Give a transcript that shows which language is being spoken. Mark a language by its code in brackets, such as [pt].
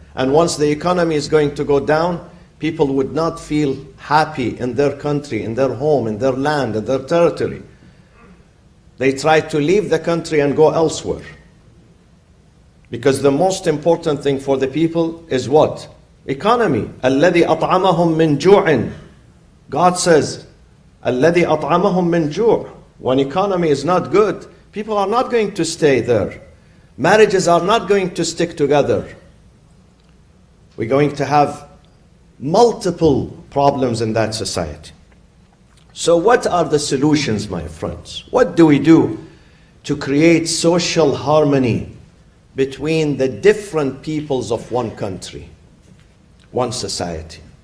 [en] And once the economy is going to go down, people would not feel happy in their country, in their home, in their land, in their territory. They try to leave the country and go elsewhere. Because the most important thing for the people is what? [ar] Economy. الَّذِي أَطْعَمَهُم مِّن جُوعٍ. [en] God says, [ar] الَّذِي أَطْعَمَهُم مِّن جُوعٍ. [en] When economy is not good, people are not going to stay there. Marriages are not going to stick together. We're going to have multiple problems in that society. So what are the solutions, my friends? What do we do to create social harmony between the different peoples of one country, one society?